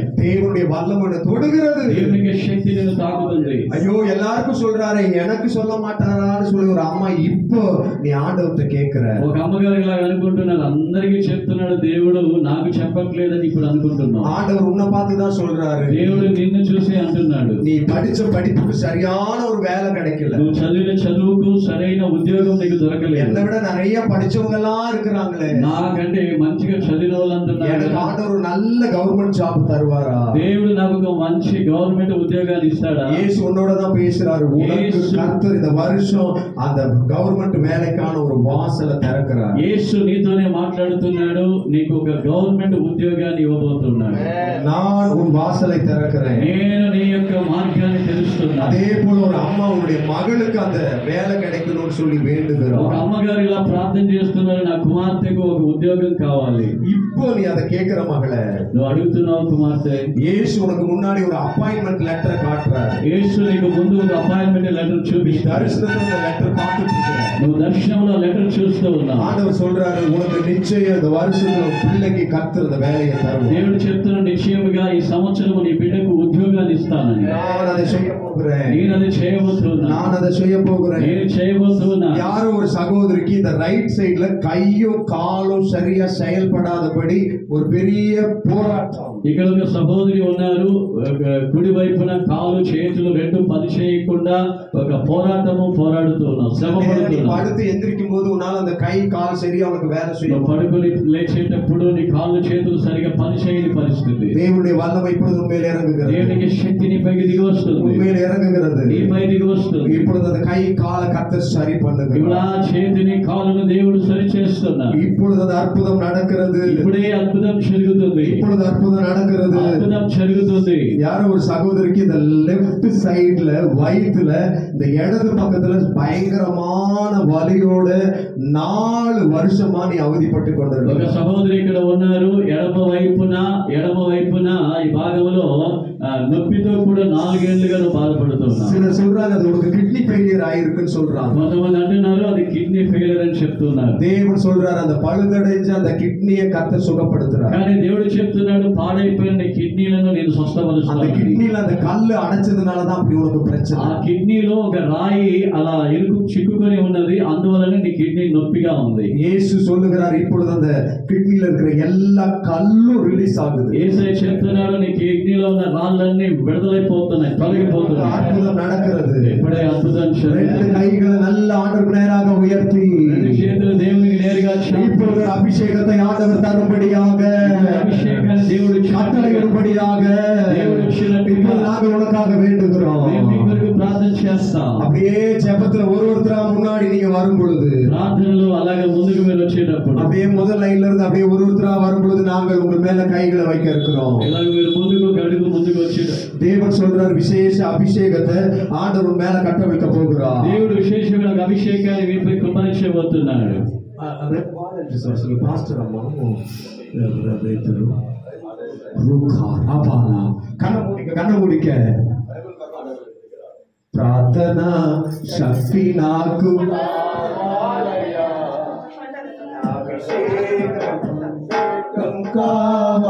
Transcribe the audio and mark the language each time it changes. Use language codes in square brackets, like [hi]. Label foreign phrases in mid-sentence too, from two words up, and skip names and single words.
[ta] தேவனுடைய வல்லமை தொடுகிறது. [te] దేవునికి శక్తి నిన్ను తాకుతుంది. [ta] ஐயோ எல்லாருக்கும் சொல்றாரு எனக்கு சொல்ல மாட்டாரான்னு சொல்லி ஒரு அம்மா இப்போ நீ ஆண்டவர்கிட்ட கேட்கிற. [te] ఒక అమ్మగారు ఇలా అనుకుంటున్నారు, అందరికీ చెప్తున్నాడు దేవుడు, నాకు చెప్పట్లేదని ఇప్పుడు అనుకుంటున్నావు. [ta] ஆண்டவர் உன்னை பார்த்து தான் சொல்றாரு. [te] దేవుడు నిన్ను చూసి అంటున్నాడు, [ta] நீ படிச்ச படிப்புக்கு சரியான ஒரு வேலை கிடைக்கல. [te] నువ్వు చదివిన చదువుకు సరైన ఉద్యోగం నీకు దొరకలేదు. [ta] என்னை விட நிறைய படிச்சவங்க எல்லாம் இருக்கிறாங்களே. [te] నాకంటే మంచిగా చదివిన వాళ్ళంటున్నారు, [ta] எனக்கு ஆண்டவர் ஒரு நல்ல [en] government job [ta] தருவாரா? [te] దేవుడు నాకు ఒక మంచి గవర్నమెంట్ ఉద్యోగాన్ని ఇస్తాడా? [ta] இயேசு உன்னோட தான் பேசுறாரு. உனக்கு கர்த்தர் இந்த வருஷம் அந்த கவர்மெண்ட் வேலைக்கான ஒரு வாசலை திறக்கிறார். [te] యేసు నీతోనే మాట్లాడుతున్నాడు, నీకు ఒక గవర్నమెంట్ ఉద్యోగాన్ని ఇవ్వబోతున్నాడు. [ta] நான் உன் வாசலை திறக்கிறேன். [te] నేను నీ యొక్క మార్గాన్ని తెలుస్తున్నాను. [ta] அதே போல ஒரு அம்மா உன்னுடைய மகளுக்கு அந்த வேலை கிடைக்கணும்னு சொல்லி [te] ఒక [ta] வேண்டுகிறார். [te] అమ్మగారు ఇలా ప్రార్థన చేస్తున్నారు, నా కుమార్తెకు ఒక ఉద్యోగం కావాలి. [ta] இப்போ நீ அதை கேட்கிற மகளே, [te] నువ్వు అడుగుతున్నావు కుమార్తె, [ta] இயேசு உனக்கு முன்னாடி ஒரு [en] appointment letter [ta] காட்டுறாரு. [te] యేసు నీకు ముందు ఒక [en] appointment letter [te] చూపిస్తాడు. [ta] தரிசனத்துல அந்த லெட்டர் பார்த்துட்டு இருக்கிற [te] నువ్వు దర్శనంలో లెటర్ చూస్తూ ఉన్నావు. [ta] ஆண்டவர் சொல்றாரு உனக்கு நிச்சயம் இந்த வருஷத்துல உன் பிள்ளைக்கு கர்த்தர் அந்த வேலையை தருவார். [te] దేవుడు చెప్తున్న నిశ్చయముగా ఈ సంవత్సరం నీ బిడ్డకు ఉద్యోగాన్ని ఇస్తానని. [ta] நான் அதை செய்ய போகிறேன். [te] నేను అది చేయబోతున్నా. [ta] நான் அதை செய்ய போகிறேன். [te] నేను చేయబోతున్నా. [ta] யாரோ ஒரு சகோதரிக்கு இந்த [en] right side [ta] கையும் காலும் சரியா செயல்படாதபடி ஒரு பெரிய போராட்டம். [te] ఇక్కడ ఒక సహోదరి ఉన్నారు, కుడి వైపున కాలు చేతులు రెండు పని చేయకుండా ఒక పోరాటము పోరాడుతున్నావు, శ్రమ పడుతున్నావు. [ta] படுத்து எந்திரிக்கும் போது உன்னால அந்த கை கால் சரியா உனக்கு வேலை செய்யும். [te] పడుకొని లేచేటప్పుడు నీ కాళ్ళు చేతులు సరిగా పని చేయని పరిస్థితి. [ta] தேவனுடைய வல்லமை இப்பொழுது உண்மையில இறங்குகிறது. [te] దేవునికి శక్తి నీ పైకి దిగి వస్తుంది. [ta] உண்மையில இறங்குகிறது. [te] నీ పై దిగి వస్తుంది. [ta] இப்பொழுது அந்த கை கால கர்த்தர் சரி [te] ఇప్పుడు [ta] பண்ணுகிறார். [te] ఆ చేతిని కాళ్ళను దేవుడు సరి చేస్తున్నాడు. [ta] இப்பொழுது அந்த அற்புதம் நடக்கிறது. [te] ఇప్పుడే అద్భుతం జరుగుతుంది. [ta] இப்பொழுது அற்புதம் நடக்கிறது. [te] అద్భుతం జరుగుతుంది. [ta] யாரோ ஒரு சகோதரிக்கு இந்த [en] left side [ta] வயித்துல இந்த இடது பக்கத்துல பயங்கரமான வலியோட 4 வருஷமா நீ அவதிப்பட்டு [te] ఒక [ta] கொண்டிருக்க. [te] సహోదరి ఇక్కడ ఉన్నారు, ఎడమ వైపున ఈ భాగంలో నొప్పితో కూడా 4 ఏళ్లుగా నువ్వు బాధపడుతున్నావు. [ta] சிலர் சொல்றாங்க அது உனக்கு [en] kidney failure [ta] ஆயிருக்குன்னு சொல்றாங்க. [te] కొంతమంది అంటున్నారు అది [en] kidney failure [te] అని చెప్తున్నారు. [ta] தேவன் சொல்றாரு அந்த பழுதடைஞ்ச அந்த கிட்னியை கர்த்தர் சுகப்படுத்துறார். [te] కానీ దేవుడు చెప్తున్నాడు పాడైపోయిన నీ కిడ్నీలను నేను [ta] அந்த [te] స్వస్థపరుస్తాను. [ta] கிட்னில அந்த கல்லு அடைச்சதுனால தான் அப்படி உனக்கு பிரச்சனை. [te] ఆ కిడ్నీలో ఒక రాయి అలా చిక్కుకొని ఉన్నది, అందువలనే నీ కిడ్నీ నొప్పిగా ఉంది. [ta] இயேசு சொல்லுகிறார் இப்பொழுது அந்த கிட்னில இருக்கிற எல்லா கல்லும் ரிலீஸ் ஆகுது. [te] యేసయ్య చెప్తున్నాడు నీ కిడ్నీలో ఉన్న రాళ్ళన్నీ విడుదలైపోతున్నాయి, తొలగిపోతున్నాయి. [ta] அற்புதம் நடக்கிறது. [te] ఇప్పుడే అద్భుతం [ta] ரெண்டு கைகளை நல்ல ஆண்டவருக்கு நேராக உயர்த்தி [te] రెండు చేతులు దేవునికి నేరుగా చాపు. [ta] இப்பொழுது அபிஷேகத்தை ஆண்டவர் தரும்படியாக [te] అభిషేకాన్ని దేవుడు [ta] கட்டளையிடும்படியாக இப்போ நாங்கள் உனக்காக வேண்டுகிறோம். [te] ప్రార్థన చేస్తాం. [ta] அப்படியே ஜெபத்துல ஒருத்தரா முன்னாடி நீங்க வரும் பொழுது, [te] ప్రార్థనలో అలాగే ముందుకు మీరు వచ్చేటప్పుడు, [ta] அப்படியே முதல் லைன்ல இருந்து அப்படியே ஒருத்தரா வரும் பொழுது நாங்கள் உங்க மேல கைகளை வைக்க இருக்கிறோம். [te] ఇలాగ మీరు ముందుకు వచ్చేటప్పుడు [ta] தேவன் சொல்றார், விசேஷ அபிஷேகத்தை ஆண்டவர் மேல கட்ட வைக்க போகிறார். [te] దేవుడు విశేషమైన అభిషేకాన్ని వీరిపై కుమ్మరించబోతున్నాడు. పాస్టర్ అమ్మ కన్న ముడిక ప్రార్థన శక్తి నాకు అభిషేకం